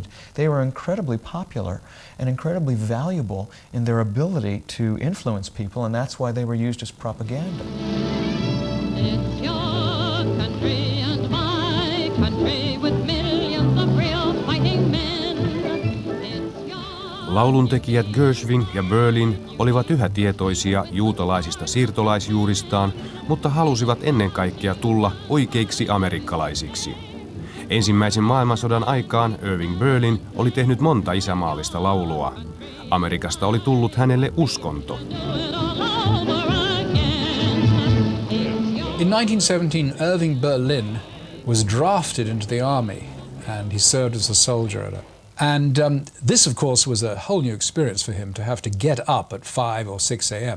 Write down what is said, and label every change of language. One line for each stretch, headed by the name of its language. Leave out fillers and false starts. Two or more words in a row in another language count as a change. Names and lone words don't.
English: They were incredibly popular and incredibly valuable in their ability to influence people, and that's why they were used as propaganda. It's your country and my country with millions of real fighting men.
Finnish: Lauluntekijät Gershwin ja Berlin olivat yhä tietoisia juutalaisista siirtolaisjuuristaan, mutta halusivat ennen kaikkea tulla oikeiksi amerikkalaisiksi. Ensimmäisen maailmansodan aikaan Irving Berlin oli tehnyt monta isämaallista laulua. Amerikasta oli tullut hänelle uskonto.
English: In 1917, Irving Berlin was drafted into the army, and he served as a soldier. And this, of course, was a whole new experience for him, to have to get up at 5 or 6 a.m.